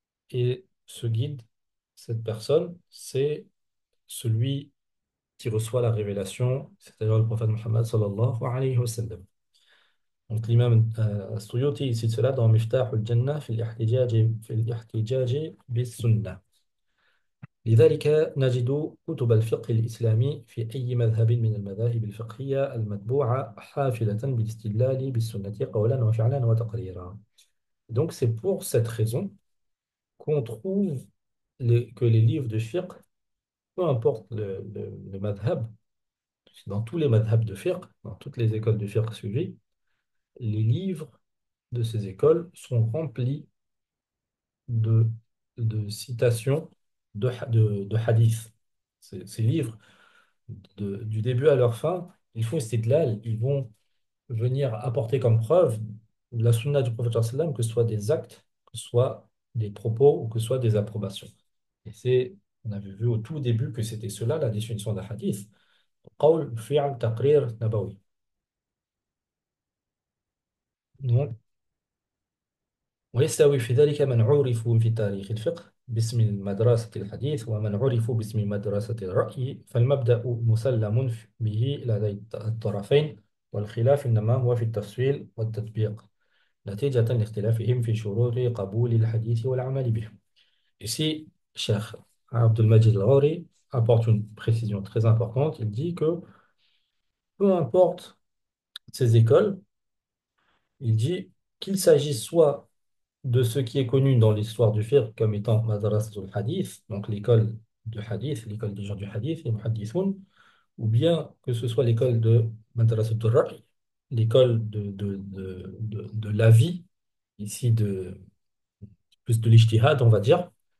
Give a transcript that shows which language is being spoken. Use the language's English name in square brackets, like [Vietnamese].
[French] Et ce guide, cette personne, c'est celui qui reçoit la révélation, c'est-à-dire le prophète Muhammad sallallahu alayhi wa sallam. Donc l'imam Suyuti il cite cela dans Miftah al-Jannah في الاحتجاج بالسنة. [Arabic] لذلك نجد كتب الفقه الإسلامي في أي مذهب من المذاهب الفقهية المتبوعة حافلة بالاستدلال بالسنة قولا وفعلا وتقريرا. [French] Donc c'est pour cette raison qu'on trouve que les livres de fiqh, peu importe le madhab, dans tous les madhabs de fiqh, dans toutes les écoles de fiqh suivies, les livres de ces écoles sont remplis de, de citations de hadiths. Ces livres, du début à leur fin, ils font istidlal, ils vont venir apporter comme preuve la sunna du prophète sallam, que ce soit des actes, que ce soit des propos ou que ce soit des approbations. Et on avait vu au tout début que c'était cela la définition d'un hadith. Qawl, fi'l, taqrir, nabawi. [Arabic] Donc, ويستوي في ذلك من عرفوا في تاريخ الفقه باسم مدرسة الحديث ومن عرفوا باسم مدرسة الرأي فالمبدأ مسلم به لدى الطرفين والخلاف إنما هو في التفصيل والتطبيق نتيجة لاختلافهم في شروط قبول الحديث والعمل به. [French] Ici, Cheikh Abdelmajid Al-Ghauri apporte une précision très importante. Il dit que peu importe ces écoles, il dit qu'il s'agisse soit de ce qui est connu dans l'histoire du fiqh comme étant Madrasatul Hadith, donc l'école du hadith, l'école des gens du hadith, les muhaddithoun, ou bien que ce soit l'école de Madrasatul Ra'i, l'école de l'avis, ici plus de l'ijtihad, on va dire.